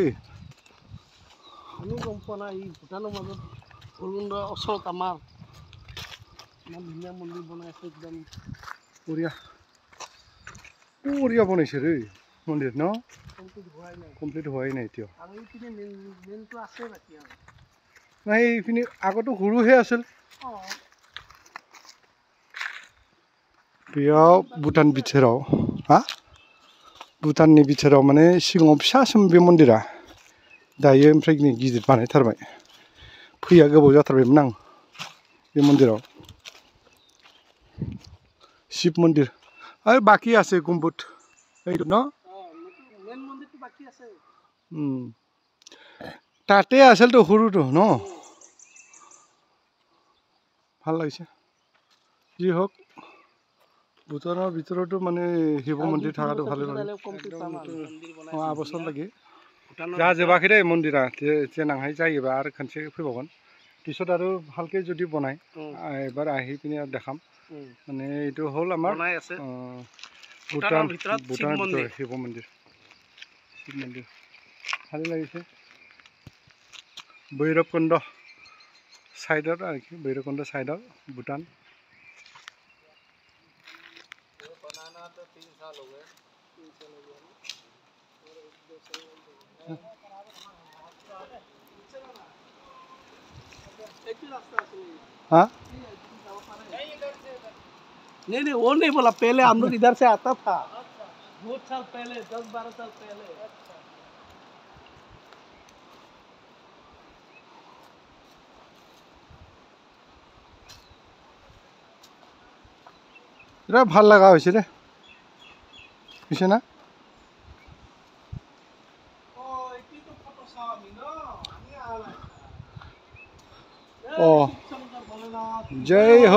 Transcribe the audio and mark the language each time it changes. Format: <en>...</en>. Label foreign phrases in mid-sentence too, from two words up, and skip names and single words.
<as>আমি গম পোৱা নাই, এই ভূটানৰ মাজত ভৈৰৱকুণ্ডৰ ওচৰত আমাৰ ইমান ধুনীয়া মন্দিৰ বনাই আছে, একদম বঢ়িয়া বঢ়িয়া বনাইছে দেই মন্দিৰ ন? কমপ্লিট হোৱাই নাই এতিয়াও। নাই এইখিনি আগতো সৰুহে আছিল।</as> <brx>बेयाव भुटान बिथोराव भुटाननि बिथोराव माने सिगाङाव फिसासोम बे मन्दिरा, दायो ओमफ्राय गिदिर बानायथारबाय। फैया गोबाव जाथारबायमोन आं बे मन्दिराव। शिव मन्दिर आरो बाकी</brx> <as>আছে गुम्बद এইটো ন? তাতে আছিলতো সৰুটো ন? ভাল লাগিছে। যি হওক ভূটানৰ ভিতৰতো মানে শিৱ মন্দিৰ থকাটো ভালে লাগে।</as> <brx>आबोसर लागि जाजोबाखै दे मन्दिरा, देनांहाय जायोबा आरो खनसे फैबावगोन।</brx> <as>পিছত আৰু ভালকৈ যদি বনায় এবাৰ আহি পিনে আৰু দেখাম। মানে এইটো হ'ল আমাৰ ভূটানৰ ভিতৰত শিৱ মন্দিৰ। শিৱ মন্দিৰ ভালে লাগিছে। ভৈৰৱকুণ্ড ছাইডত আৰু কি, ভৈৰৱকুণ্ড ছাইডত ভূটান।</as> <hi>हाँ नहीं वो नहीं बोला, पहले हम लोग इधर से आता था बहुत साल पहले, 10-12 साल पहले।</hi> <as>এটা ভাল লগা হৈছে দে, হৈছে না? অঁ জয় হো।</as>